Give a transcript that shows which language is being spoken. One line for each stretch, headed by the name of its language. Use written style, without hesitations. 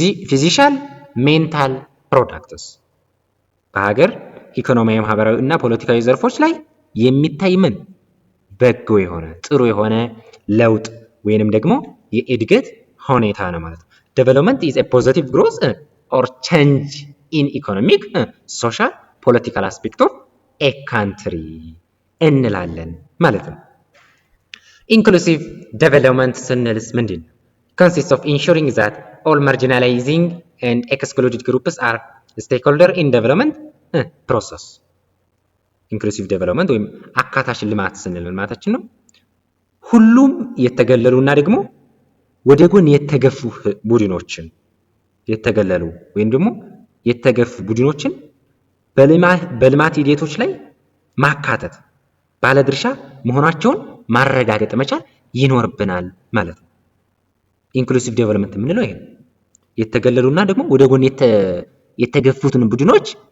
English: ፊዚሻል ሜንታል ፕሮዳክትስ።
Amharic: በሀገር ኢኮኖሚያዊ፣ ማህበራዊ እና ፖለቲካዊ ዘርፎች ላይ የሚታይ ምን በጎ የሆነ ጥሩ የሆነ ለውጥ ወይንም ደግሞ የእድገት ሁኔታ ነው ማለት ነው።
English: ዴቨሎፕመንት ኢዝ ኤ ፖዚቲቭ ግሮዝ ኦር ቼንጅ ኢን ኢኮኖሚክ ሶሻል ፖለቲካል አስፔክት ኦፍ ኤ ካንትሪ
Amharic: እንላለን ማለት ነው። ኢንክሉሲቭ ዴቨሎፕመንት ስንልስ ምንድን ነው?
English: consists of ensuring that all marginalizing and excluded groups are stakeholder in development process። ኢንክሉሲቭ ዴቨሎፕመንት
Amharic: ወይም አካታች ልማት ስንል ምን ማለታችን ነው? ሁሉም የተገለሉና ደግሞ ወደ ጎን የተገፉ ቡድኖችን የተገለሉ ወይም ደግሞ የተገፉ ቡድኖችን በልማት ሂደቶች ላይ ማካተት፣ ባለድርሻ መሆናቸውን ማረጋገጥ መቻል ይኖርብናል ማለት ነው። ኢንክሉሲቭ ዴቨሎፕመንት የምንለው ይሄ የተገለሉና ደግሞ ወደ ጎን የተገፉትን ቡድኖች